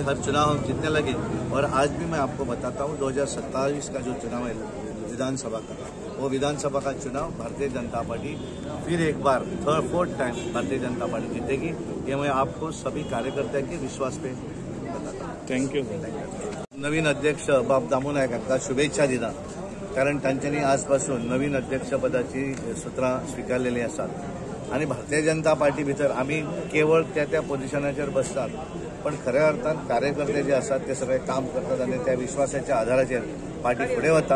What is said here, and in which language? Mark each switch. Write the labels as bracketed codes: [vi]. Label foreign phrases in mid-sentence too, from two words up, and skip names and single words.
[hi] हर चुनाव हम जीतने लगे और आज भी मैं आपको बताता हूँ 2027 का जो चुनाव है विधानसभा का, वो विधानसभा का चुनाव भारतीय जनता पार्टी फिर एक बार 4th टाइम भारतीय जनता पार्टी जीतेगी। ये मैं आपको सभी कार्यकर्ता के विश्वास पे बताता हूँ। [en] thank you. [kok] नवीन अध्यक्ष बाब दामू नायक हांकां शुभेच्छा दिता, कारण तांच्यांनी आजपासून नवीन अध्यक्षपदाची सुत्रां स्विकारलेली आसात आणि भारतीय जनता पार्टी भितर आम्ही केवळ त्या पोझिशनाचेर बसतात, पण खऱ्या अर्थान कार्यकर्ते जे आसात ते सगळे काम करतात आणि त्या विश्वासाच्या आधाराचेर पार्टी फुडें वता।